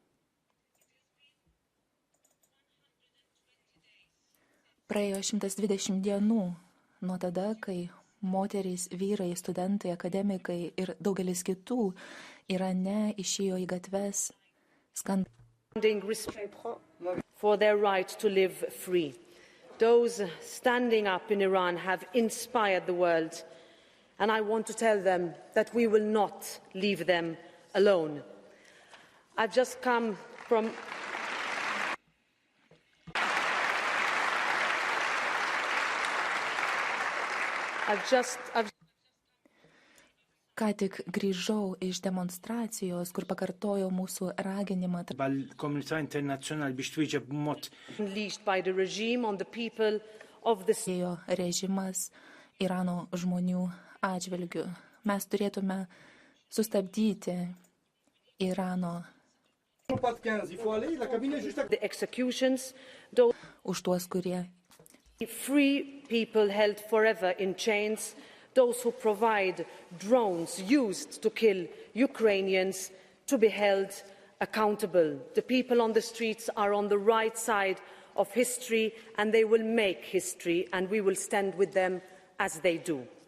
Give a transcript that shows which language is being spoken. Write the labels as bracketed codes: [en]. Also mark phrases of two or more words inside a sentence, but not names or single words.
[lt] Praėjo 120 dienų nuo tada, kai moterys, vyrai, studentai, akademikai ir daugelis kitų Irane išėjo į gatves [en] for their right to live free. Those standing up in Iran have inspired the world. And I want to tell them that we will not leave them alone. I've just come from... [lt] Ką tik grįžau iš demonstracijos, kur pakartojo mūsų raginimą [mt] komunità internazzjonali biex twieġeb b'mod [en] unleashed by the regime on the people of the [lt] režimas Irano žmonių atžvilgių. Mes turėtume sustabdyti Irano [en] the executions, [lt] už tuos, kurie [en] free people held forever in chains, those who provide drones used to kill Ukrainians to be held accountable. The people on the streets are on the right side of history, and they will make history, and we will stand with them as they do.